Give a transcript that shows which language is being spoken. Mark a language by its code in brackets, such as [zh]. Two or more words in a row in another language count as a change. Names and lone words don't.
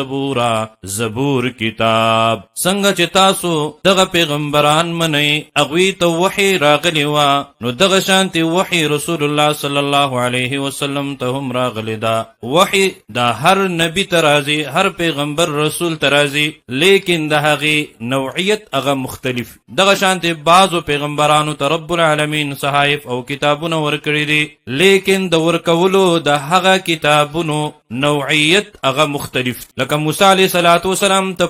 [ps] زبور کتاب څنګه چې تاسو دغه پیغمبران منئ اغوی ته وحی راغلی وا نو دغه شانتی وحی [ar] رسول اللہ صلی اللہ علیہ وسلم [ps] ته هم راغلی دا وحی دا هر نبی ترازی هر پیغمبر رسول ترازی لیکن دا هغی نوعیت اغا مختلف دغه شانتی بعضو پیغمبرانو ته [ar] رب العالمین [ps] صحائف او کتابونو ورکړي دي لیکن د ورکولو د هغه کتابونو نوعیت اغا مختلف لکه موسی [ar] علیہ السلام [ps] ته